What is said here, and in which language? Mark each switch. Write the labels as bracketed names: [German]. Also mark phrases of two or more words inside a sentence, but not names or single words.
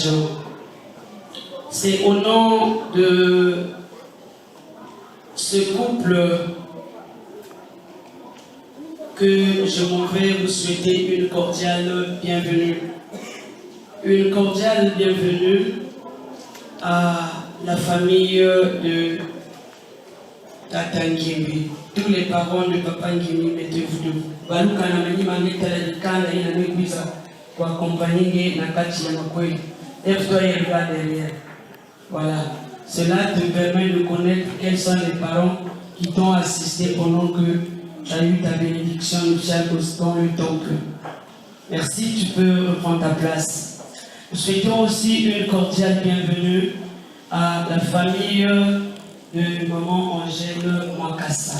[French] C'est au nom de ce couple que je m'en vais vous souhaiter une cordiale bienvenue. Une cordiale bienvenue à la famille de Tata Ngimbi. Tous les parents de Papa Ngimbi, mettez-vous debout. [Kongo] Baluka na mani maneta la dikanda ina nuibisa kwa accompagner na kati ya makweli. [French] Lève-toi et regarde derrière. Voilà. Cela te permet de connaître quels sont les parents qui t'ont assisté pendant que tu as eu ta bénédiction nuptiale dans le temple. Merci, tu peux reprendre ta place. Nous souhaitons aussi une cordiale bienvenue à la famille de Maman Angèle Mwakassa.